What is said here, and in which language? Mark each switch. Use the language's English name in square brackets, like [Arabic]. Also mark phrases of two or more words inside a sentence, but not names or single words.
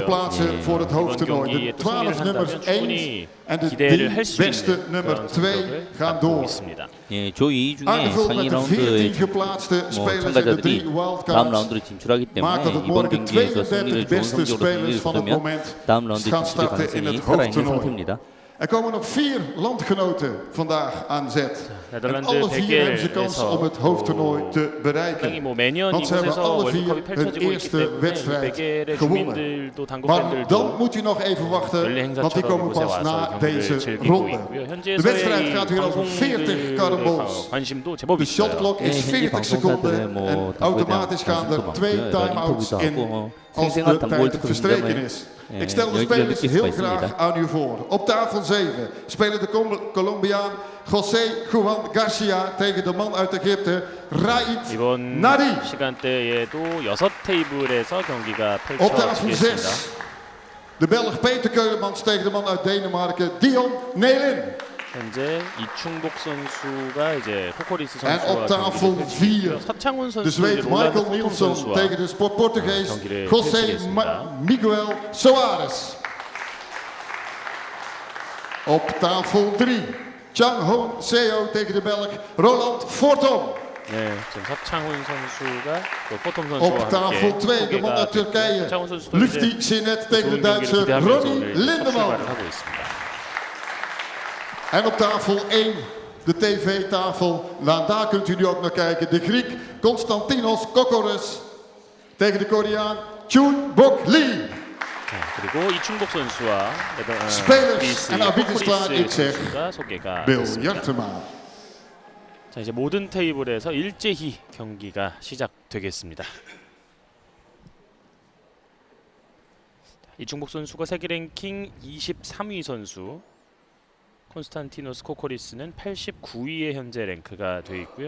[Korean] 이번 경기에 또 승리를 한다면 충분히 기대를 할 수 있는 그런 성적을 갖고 있습니다. 예, 조 2위 중에 상위 라운드의 참가자들이 다음 라운드로 진출하기 때문에 이번 경기에서 승리를 좋은 성적으로 승리를 거두면 다음 라운드 진출의 가능성이 살아있는 상태입니다. [Dutch] Er komen nog 4 landgenoten vandaag aan zet. En alle 4 hebben ze kans om het hoofdtoernooi te bereiken. Want ze hebben alle 4 hun eerste wedstrijd gewonnen. Maar dan moet u nog even wachten, want die komen pas na deze ronde. De wedstrijd gaat weer over 40 caramols. De shotklok is 40 seconden en automatisch gaan er 2 time-outs in als de tijd verstreken is. Ik stel de spelers heel graag aan u voor. Op tafel 7 spelen de Colombiaan José Juan Garcia tegen de man uit Egypte, Raid [Korean] 이번 [Dutch] Nadi. [Korean] 시간대에도 6테이블에서 경기가 [Dutch] Op tafel [Korean] 펼쳐지겠습니다. [Dutch] 6 de Belg Peter Keulemans tegen de man uit Denemarken, Dion Nelin. [Korean] 현재 이충복 선수가 이제 코코리스 [Dutch] En [Korean] 선수와 [Dutch] op tafel [Korean] 경기를 [Dutch] 4 [Korean] 펼치고요. 서창훈 [Dutch] de [Korean] 선수, [Dutch] Zweed Michael Nielsen tegen de Portugees José Miguel Soares. Op tafel 3 Chang Hoon Seo tegen de Belg Roland Fortom. [Korean] 네, 지금 서창훈 선수가 또 포톰 선수와 [Dutch] Op tafel 2 de man uit Turkije Lufti Sinet tegen de Duitse Ronnie Lindeman. [Korean] 하고 있습니다. [Dutch] En op tafel 1 de tv-tafel, daar kunt u nu ook naar kijken. De Griek Konstantinos Kokoris tegen de Koreaan Chun Bok Lee. [Korean] 그리고 이충복 선수와 [Dutch] Spelers en arbiters klaar, ik zeg [Korean] 소개가 [Dutch] Bill [Korean] 됐습니다. [Dutch] Jartema. [Korean] 자, 이제 모든 테이블에서 일제히 경기가 시작되겠습니다. 이충복 선수가 세계 랭킹 23위 선수, 콘스탄티노스 코코리스는 89위에 현재 랭크가 되어 있고요.